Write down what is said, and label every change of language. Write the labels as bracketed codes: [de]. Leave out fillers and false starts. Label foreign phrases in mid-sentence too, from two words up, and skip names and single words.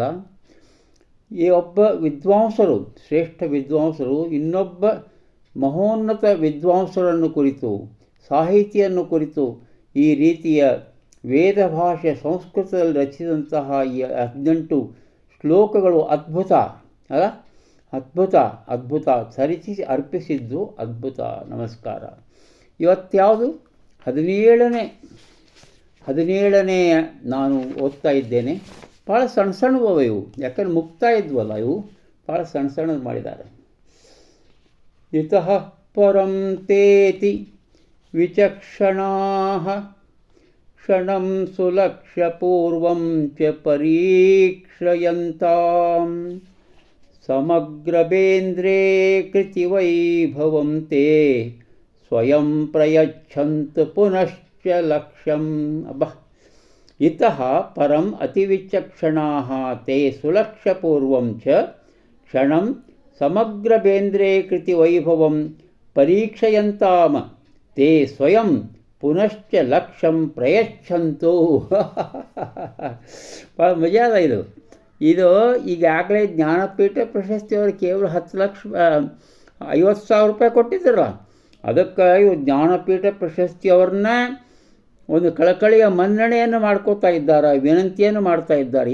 [kn] ಈ ಒಬ್ಬ ವಿದ್ವಾಂಸರು, ಶ್ರೇಷ್ಠ ವಿದ್ವಾಂಸರು ಇನ್ನೊಬ್ಬ ಮಹೋನ್ನತ ವಿದ್ವಾಂಸರನ್ನು ಕುರಿತು, ಸಾಹಿತಿಯನ್ನು ಕುರಿತು ಈ ರೀತಿಯ ವೇದ ಭಾಷೆ ಸಂಸ್ಕೃತದಲ್ಲಿ ರಚಿಸಿದಂತಹ ಈ 18 ಶ್ಲೋಕಗಳು ಅದ್ಭುತ ಅಲ್ಲ, ಅದ್ಭುತ ಸರಿಸಿ ಅರ್ಪಿಸಿದ್ದು ಅದ್ಭುತ. ನಮಸ್ಕಾರ. ಇವತ್ತ್ಯಾವುದು 17ನೇ ನಾನು ಓದ್ತಾ ಇದ್ದೇನೆ. ಭಾಳ ಸಣ್ಣವು ಇವು, ಯಾಕಂದ್ರೆ ಮುಕ್ತಾ ಇದ್ವಲ್ಲ, ಇವು ಭಾಳ ಸಣ್ಣದು ಮಾಡಿದ್ದಾರೆ. [sa] ಇತಃ ಪರಂ ತೇತಿ ವಿಚಕ್ಷಣಾಃ ಕ್ಷಣಂ ಸುಲಕ್ಷ್ಯ ಪೂರ್ವಂ ಚ ಪರೀಕ್ಷಯಂತಾಂ ಸಮಗ್ರಬೇಂದ್ರೇ ಕೃತಿವೈಭವಂ ತೇ ಸ್ವಯಂ ಪ್ರಯಚ್ಛಂತು ಪುನಶ್ಚ ಲಕ್ಷ್ಯಂ. ಇತಃ ಪರಂ ಅತಿವಿಚಕ್ಷಣಾಃ ತೇ ಸುಲಕ್ಷ್ಯಪೂರ್ವಂ ಚ ಕ್ಷಣಂ ಸಮಗ್ರಬೇಂದ್ರೇ ಕೃತಿವೈಭವಂ ಪರೀಕ್ಷಯಂತಾಂ ತೇ ಸ್ವಯಂ ಪುನಶ್ಚ ಲಕ್ಷ್ಯಂ ಪ್ರಯಚ್ಛಂತು. [kn] ಭಾಳ ಮಜಾ ಅದ ಇದು. ಈಗಾಗಲೇ ಜ್ಞಾನಪೀಠ ಪ್ರಶಸ್ತಿಯವರು ಕೇವಲ 50,000 ರೂಪಾಯಿ ಕೊಟ್ಟಿದ್ದಾರಲ್ಲ, ಅದಕ್ಕೆ ಇವು ಜ್ಞಾನಪೀಠ ಪ್ರಶಸ್ತಿಯವ್ರನ್ನ ಒಂದು ಕಳಕಳಿಯ ಮನ್ನಣೆಯನ್ನು ಮಾಡ್ಕೋತಾ ಇದ್ದಾರೆ, ವಿನಂತಿಯನ್ನು ಮಾಡ್ತಾ ಇದ್ದಾರೆ.